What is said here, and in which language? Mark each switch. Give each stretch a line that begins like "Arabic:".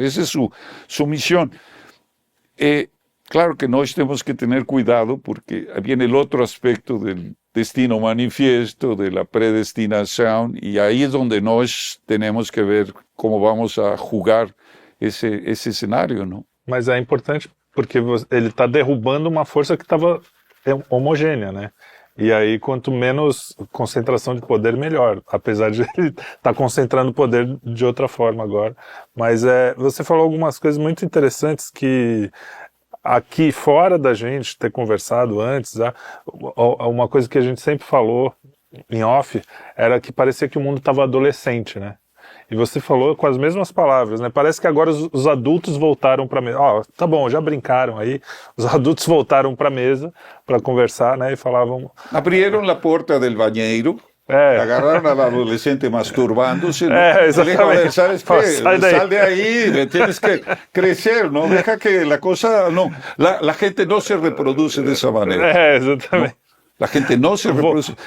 Spanish: Esa es su misión. Claro que nos tenemos que tener cuidado porque viene el otro aspecto del destino manifiesto, de la predestinación, y ahí es donde tenemos que ver cómo vamos a jugar
Portuguese: esse cenário, não? Mas é importante porque ele está derrubando uma força que estava homogênea, né? E aí, quanto menos concentração de poder, melhor. Apesar de ele estar concentrando poder de outra forma agora. Mas você falou algumas coisas muito interessantes que aqui fora da gente ter conversado antes, uma coisa que a gente sempre falou em off era que parecia que o mundo estava adolescente, né? E você falou com as mesmas palavras, né? Parece que agora os adultos voltaram para a mesa. Tá bom, já brincaram aí. Os adultos voltaram para a mesa para conversar, né? E falavam...
Spanish: Abrieron
Portuguese: a porta
Spanish: del bañeiro, agarraron al adolescente masturbándose, ¿no?
Portuguese: Exatamente.
Spanish: ¿Sabes qué? Sal de ahí, tienes que crecer, ¿no? Deja que la cosa... No, la gente no se reproduce de esa manera.
Portuguese: Exatamente.
Spanish: ¿No? La gente no se reproduce.